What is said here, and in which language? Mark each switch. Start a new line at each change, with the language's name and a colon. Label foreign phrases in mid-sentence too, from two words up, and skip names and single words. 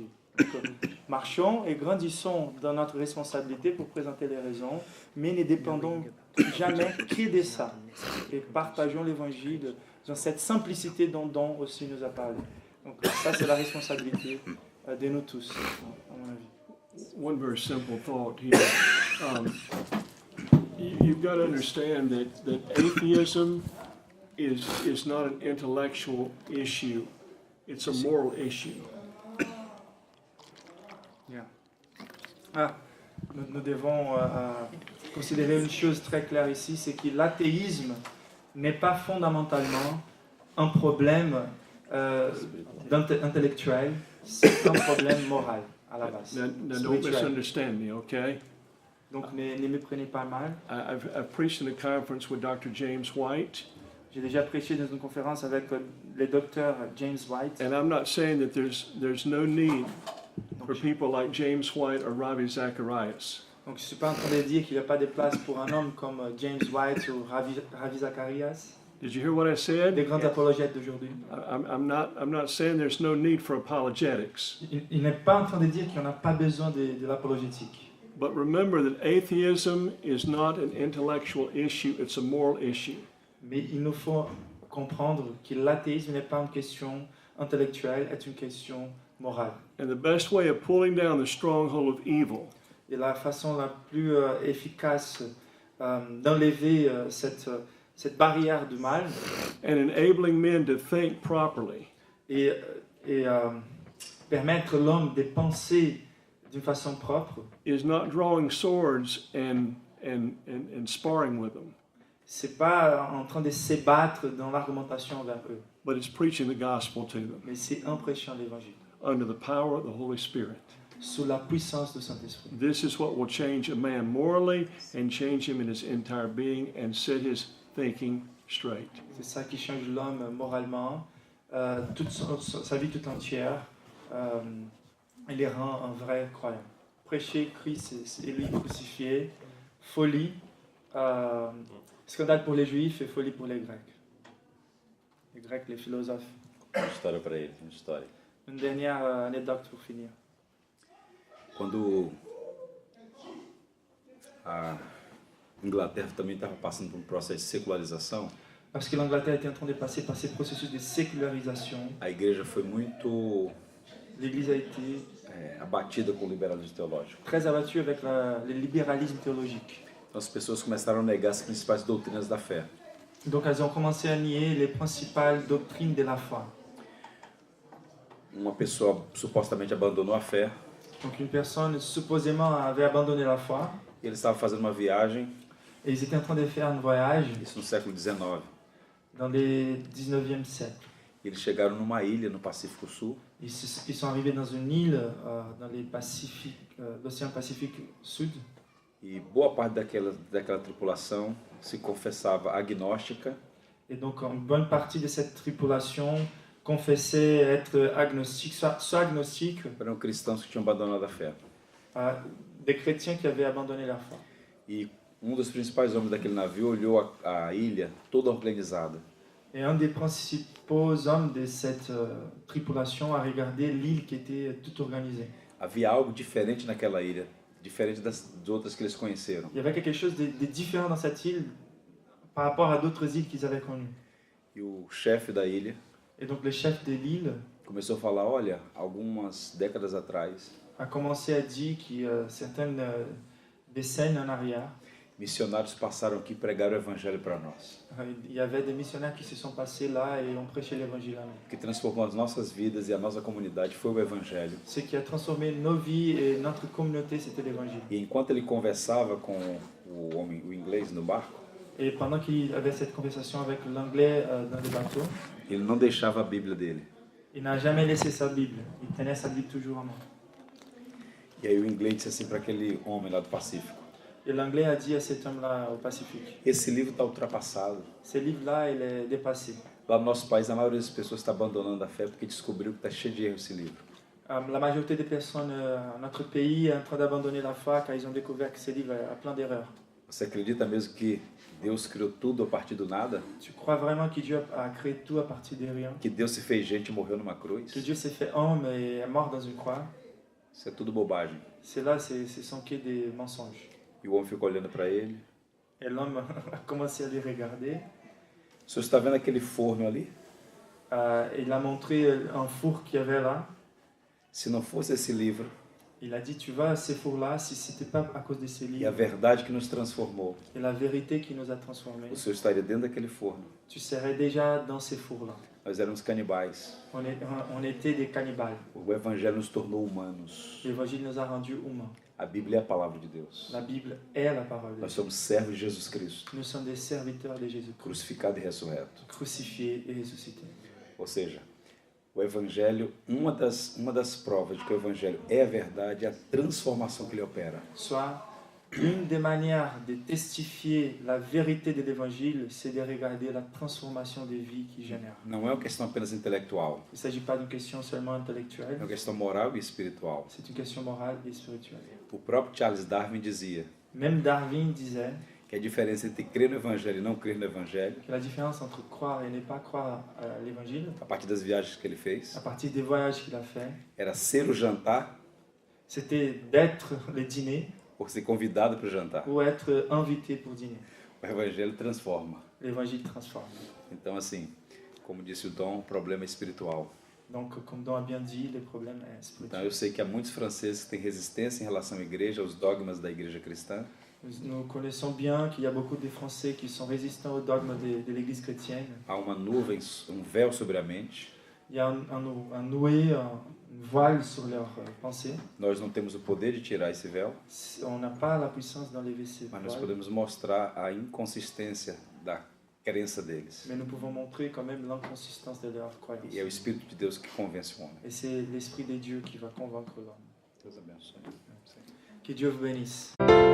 French: Donc, marchons et grandissons dans notre responsabilité pour présenter les raisons, mais ne dépendons jamais que de ça. Et partageons l'évangile dans cette simplicité dont Don aussi nous a parlé. Donc ça, c'est la responsabilité de nous tous, à mon avis.
English: One very simple thought here. You've got to understand that atheism is not an intellectual issue. It's a moral issue. Yeah.
French: Nous devons considérer une chose très claire ici, c'est que l'athéisme n'est pas fondamentalement un problème intellectuel, c'est un problème moral à la base.
English: Now don't misunderstand me, okay?
French: Donc ne me prenez pas mal.
English: I've preached in a conference with Dr. James White.
French: J'ai déjà prêché dans une conférence avec le docteur James White.
English: And I'm not saying that there's no need for people like James White or Ravi Zacharias.
French: Donc je ne suis pas en train de dire qu'il n'y a pas de place pour un homme comme James White ou Ravi Zacharias,
English: Did you hear what I said?
French: des grands apologètes d'aujourd'hui.
English: I'm not saying there's no need for apologetics.
French: Il n'est pas en train de dire qu'il n'y en a pas besoin de l'apologétique.
English: But remember that atheism is not an intellectual issue, it's a moral issue.
French: Mais il nous faut comprendre que l'athéisme n'est pas une question intellectuelle, est une question morale.
English: And the best way of pulling down the stronghold of evil
French: Et la façon la plus efficace d'enlever cette barrière du mal
English: and enabling men to think properly
French: et permettre l'homme de penser d'une façon propre,
English: is not drawing swords and sparring with them,
French: c'est pas en train de se battre dans l'argumentation vers eux,
English: but it's preaching the gospel to them
French: mais c'est en prêchant l'évangile,
English: under the power of the Holy Spirit.
French: sous la puissance du Saint-Esprit.
English: This is what will change a man morally and change him in his entire being and set his thinking straight.
French: C'est ça qui change l'homme moralement, toute sa vie toute entière, et les rend un vrai croyant. Prêcher Christ et lui crucifié, folie, scandale pour les Juifs et folie pour les Grecs. Les Grecs, les philosophes.
Portuguese: Uma história para ele, uma história.
French: Une dernière anecdote pour finir.
Portuguese: Quando a Inglaterra também estava passando por um processo de secularização,
French: Parce que l'Angleterre était en train de passer par ces processus de sécularisation,
Portuguese: a igreja foi muito
French: l'Église a été
Portuguese: abatida com o liberalismo teológico.
French: très abattue avec le libéralisme théologique.
Portuguese: Então as pessoas começaram a negar as principais doutrinas da fé.
French: Donc elles ont commencé à nier les principales doctrines de la foi.
Portuguese: Uma pessoa supostamente abandonou a fé
French: Donc une personne supposément avait abandonné la foi
Portuguese: e eles estavam fazendo uma viagem,
French: et ils étaient en train de faire un voyage
Portuguese: isso no século XIX.
French: dans le 19e siècle.
Portuguese: Eles chegaram numa ilha no Pacífico Sul
French: Ils sont arrivés dans une île dans l'océan Pacifique Sud
Portuguese: e boa parte daquela tripulação se confessava agnóstica
French: et donc une bonne partie de cette tripulation confessait être agnostique, soit agnostique,
Portuguese: eram cristãos que tinham abandonado a fé.
French: des chrétiens qui avaient abandonné la foi.
Portuguese: E um dos principais homens daquele navio olhou a ilha toda organizada.
French: Et un des principaux hommes de cette tripulation a regardé l'île qui était toute organisée.
Portuguese: Havia algo diferente naquela ilha, diferente das outras que eles conheceram.
French: Il y avait quelque chose de différent dans cette île par rapport à d'autres îles qu'ils avaient connues.
Portuguese: E o chefe da ilha
French: Et donc le chef de l'île
Portuguese: começou a falar, olha, algumas décadas atrás,
French: a commencé à dire que certaines décennies en arrière,
Portuguese: missionários passaram aqui e pregaram o evangelho para nós,
French: il y avait des missionnaires qui se sont passés là et ont prêché l'évangile à nous.
Portuguese: que transformou as nossas vidas e a nossa comunidade foi o evangelho.
French: Ce qui a transformé nos vies et notre communauté, c'était l'évangile.
Portuguese: E enquanto ele conversava com o homem, o inglês no barco,
French: Et pendant qu'il avait cette conversation avec l'anglais dans le bateau,
Portuguese: ele não deixava a Bíblia dele.
French: il n'a jamais laissé sa Bible. Il tenait sa Bible toujours en main.
Portuguese: E aí o inglês disse assim para aquele homem lá do Pacífico,
French: Et l'anglais a dit à cet homme-là au Pacifique,
Portuguese: esse livro está ultrapassado.
French: ce livre-là, il est dépassé.
Portuguese: Lá no nosso país, a maioria das pessoas está abandonando a fé porque descobriu que está cheio de erros esse livro.
French: La majorité des personnes dans notre pays est en train d'abandonner la foi car ils ont découvert que ce livre a plein d'erreurs.
Portuguese: Você acredita mesmo que Deus criou tudo a partir do nada?
French: Tu crois vraiment que Dieu a créé tout à partir de rien?
Portuguese: Que Deus se fez gente e morreu numa cruz?
French: Que Dieu s'est fait homme et est mort dans une croix?
Portuguese: Isso é tudo bobagem.
French: C'est là, ce sont que des mensonges.
Portuguese: E o homem ficou olhando para ele.
French: Et l'homme a commencé à les regarder.
Portuguese: O senhor está vendo aquele forno ali?
French: Il a montré un four qu'il y avait là.
Portuguese: Se não fosse esse livro
French: Il a dit, tu vois, ces fours-là, si ce n'était pas à cause de ces
Portuguese: e a
French: livres
Portuguese: verdade que nos transformou,
French: et la vérité qui nous a transformés,
Portuguese: o senhor estaria dentro daquele forno.
French: tu serais déjà dans ces fours-là.
Portuguese: Nós éramos canibais.
French: On était des cannibales.
Portuguese: O evangelho nos tornou humanos.
French: L'évangile nous a rendus humains.
Portuguese: A Bíblia é a palavra de Deus.
French: La Bible est la parole de
Portuguese: Nós
French: Dieu.
Portuguese: somos servos de Jesus Cristo,
French: Nous sommes des serviteurs de Jésus-Christ,
Portuguese: crucificado e ressurreto.
French: crucifiés et ressuscités.
Portuguese: Ou seja, o evangelho, uma das provas de que o evangelho é a verdade é a transformação que ele opera.
French: Soit, une des manières de testifier la vérité de l'évangile, c'est de regarder la transformation des vies qu'il génère.
Portuguese: Não é uma questão apenas intelectual,
French: Il ne s'agit pas d'une question seulement
Portuguese: é
French: intellectuelle,
Portuguese: uma questão moral e espiritual.
French: c'est une question morale et spirituelle.
Portuguese: O próprio Charles Darwin dizia
French: Même Darwin disait
Portuguese: que a diferença entre crer no evangelho e não crer no evangelho,
French: que la différence entre croire et ne pas croire à l'évangile,
Portuguese: a partir das viagens que ele fez,
French: à partir des voyages qu'il a fait,
Portuguese: era ser o jantar
French: c'était d'être le dîner
Portuguese: ou ser convidado para o jantar.
French: ou être invité pour dîner.
Portuguese: O evangelho transforma.
French: L'évangile transforme.
Portuguese: Então, assim, como disse o Dom, o problema é espiritual.
French: Donc, comme Don a bien dit, le problème est
Portuguese: Então,
French: spirituel.
Portuguese: eu sei que há muitos franceses que têm resistência em relação à igreja, aos dogmas da igreja cristã.
French: Nous connaissons bien qu'il y a beaucoup de Français qui sont résistants aux dogmes de l'Église chrétienne.
Portuguese: Há uma nuvem, um véu sobre a mente.
French: Il y a un noué, un voile sur leur pensée.
Portuguese: Nós não temos o poder de tirar esse véu,
French: On n'a pas la puissance d'enlever ces
Portuguese: mas nós
French: voiles,
Portuguese: podemos mostrar a inconsistência da crença deles.
French: mais nous pouvons montrer quand même l'inconsistance de leur croyance.
Portuguese: E é o Espírito de Deus que convence o homem.
French: Et c'est l'Esprit de Dieu qui va convaincre l'homme.
Portuguese: Deus abençoe.
French: Que Dieu vous bénisse.